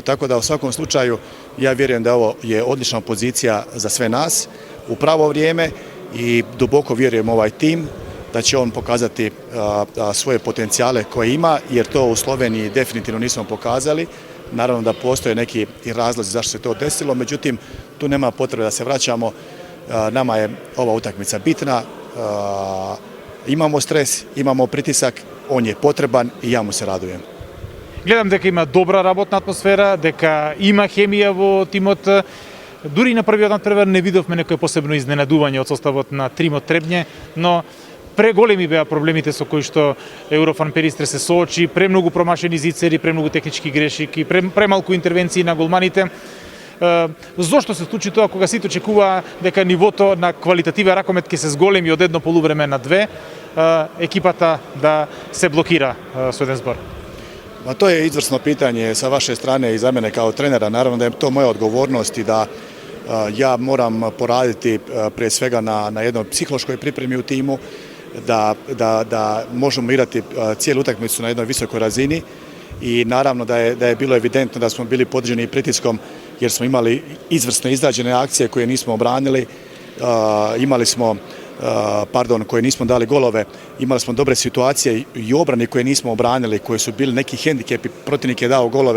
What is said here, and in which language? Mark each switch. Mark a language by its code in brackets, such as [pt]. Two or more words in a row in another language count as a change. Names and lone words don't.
[hr] Tako da u svakom slučaju ja vjerujem da ovo je odlična pozicija za sve nas u pravo vrijeme i duboko vjerujem ovaj tim da će on pokazati svoje potencijale koje ima, jer to u Sloveniji definitivno nismo pokazali. Naravno da postoje neki i razlozi zašto se to desilo, međutim tu nema potrebe da se vraćamo. Nama je ova utakmica bitna, imamo stres, imamo pritisak, on je potreban i ja mu se radujem. [mk] Гледам дека има добра работна атмосфера, дека има хемија во тимот. Дури и на првиот надпревар не видовме некој посебно изненадување од составот на Тримот Требње, но преголеми беа проблемите со кои што Еврофан Перистре се соочи, премногу промашени зицери, премногу технички грешки, премалку интервенции на голманите. Зошто се случи тоа кога сите очекуваа дека нивото на квалитативен ракомет ќе се зголеми од едно полувреме на две, екипата да се блокира со еден збор? [hr] Pa to je izvrsno pitanje sa vaše strane i za mene kao trenera. Naravno da je to moja odgovornost i da ja moram poraditi prije svega na jednoj psihološkoj pripremi u timu, da možemo igrati cijelu utakmicu na jednoj visokoj razini i naravno da je bilo evidentno da smo bili podređeni pritiskom jer smo imali izvrsno izrađene akcije koje nismo obranili, imali smo koje nismo dali golove, imali smo dobre situacije i obrani koje nismo obranili, koje su bili neki hendikepi, protivnik je dao golove.